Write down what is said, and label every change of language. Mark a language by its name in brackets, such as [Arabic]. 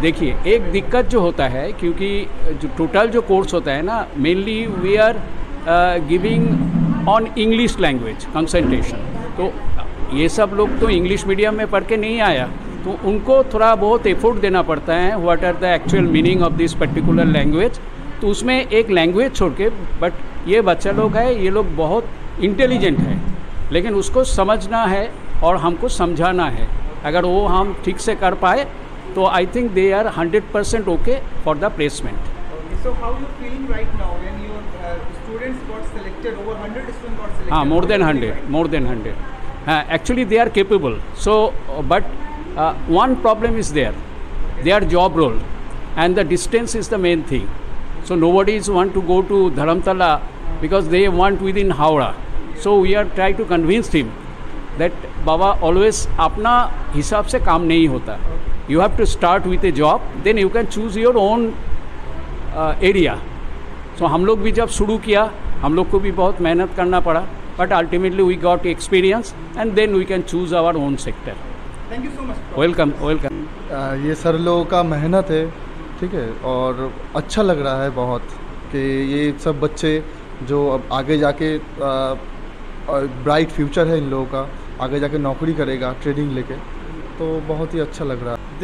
[Hindi] देखिए एक दिक्कत जो होता है, क्योंकि जो टोटल जो कोर्स होता है ना, [English] mainly we are giving on English language concentration, [Hindi] तो ये सब लोग तो इंग्लिश मीडियम में पढ़ के नहीं आया, तो उनको थोड़ा बहुत एफर्ट देना पड़ता है [English] What are the actual meaning of this particular language. [Hindi] तो उसमें एक लैंग्वेज छोड़ के, बट ये बच्चा लोग है, ये लोग बहुत इंटेलिजेंट है, लेकिन उसको समझना है और हमको समझाना है। अगर वो हम ठीक से कर पाए तो [English] I think they are 100% okay for the placement. So how you feeling right now when your students got selected, over 100 students got selected? more than 100. Actually they are capable. So but one problem is there, their job role, and the distance is the main thing. So nobody is want to go to Dharamtala because they want within Howrah. So we are trying to convince him that Baba always [Hindi] अपना हिसाब से काम नहीं होता. [English] You have to start with a job, then you can choose your own area. [Hindi] सो हम लोग भी जब शुरू किया हम लोग को भी बहुत मेहनत करना पड़ा, [English] But ultimately we got experience and then we can choose our own sector. Thank you so much. Welcome welcome. [Hindi] ये सर लोगों का मेहनत है, ठीक है, और अच्छा लग रहा है बहुत कि ये सब बच्चे जो अब आगे जाके ब्राइट फ्यूचर है इन लोगों का, आगे जाके नौकरी करेगा ट्रेनिंग लेके, तो बहुत ही अच्छा लग रहा है।